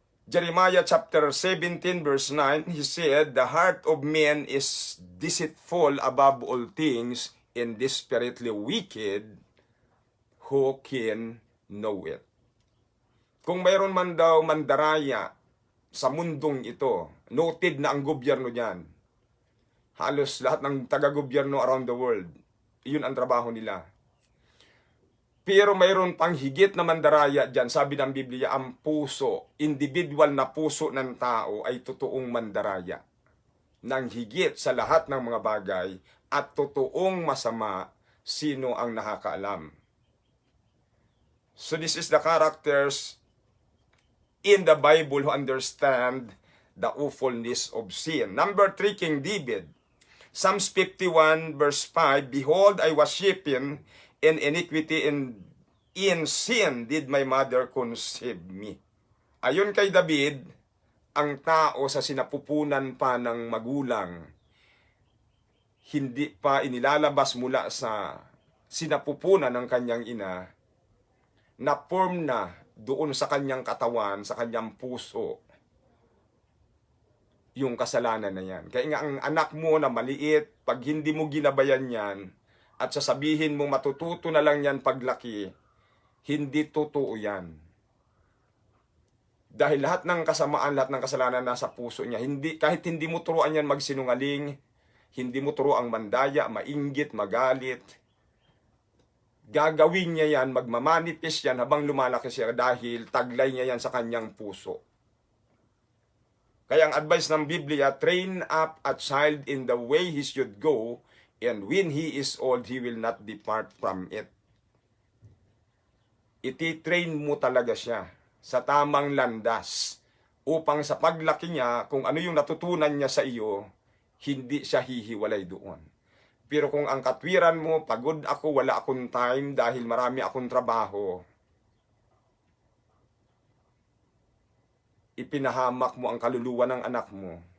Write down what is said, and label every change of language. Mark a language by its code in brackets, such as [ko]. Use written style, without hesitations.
[en] Jeremiah chapter 17 verse 9, he said, the heart of man is deceitful above all things and desperately wicked, who can know it? [tl] Kung mayroon man daw mandaraya sa mundong ito, noted na ang gobyerno niyan. Halos lahat ng taga-gobyerno [en] around the world, [tl] iyon ang trabaho nila. Pero mayroon pang higit na mandaraya dyan. Sabi ng Biblia, ang puso, individual na puso ng tao ay totoong mandaraya. Nang higit sa lahat ng mga bagay at totoong masama, sino ang nakakaalam? [en] So this is the characters in the Bible who understand the awfulness of sin. Number 3, King David. Psalms 51 verse 5, behold, I was shapen in iniquity, and in sin did my mother conceive me. [tl] Ayon kay David, ang tao sa sinapupunan pa ng magulang, hindi pa inilalabas mula sa sinapupunan ng kanyang ina, na-form na doon sa kanyang katawan, sa kanyang puso, yung kasalanan na yan. Kaya nga ang anak mo na maliit, pag hindi mo ginabayan yan, at sasabihin mo matututo na lang yan paglaki, hindi totoo yan. Dahil lahat ng kasamaan, lahat ng kasalanan nasa puso niya. Kahit hindi mo turuan yan magsinungaling, hindi mo turuan mandaya, mainggit, magalit, gagawin niya yan, magmamanifest yan habang lumalaki siya dahil taglay niya yan sa kanyang puso. Kaya ang advice ng Biblia, [en] train up a child in the way he should go, and when he is old, he will not depart from it. [tl] Iti-train mo talaga siya sa tamang landas upang sa paglaki niya, kung ano yung natutunan niya sa iyo, hindi siya hihiwalay doon. Pero kung ang katwiran mo, pagod ako, wala akong time dahil marami akong trabaho, ipinahamak mo ang kaluluwa ng anak mo.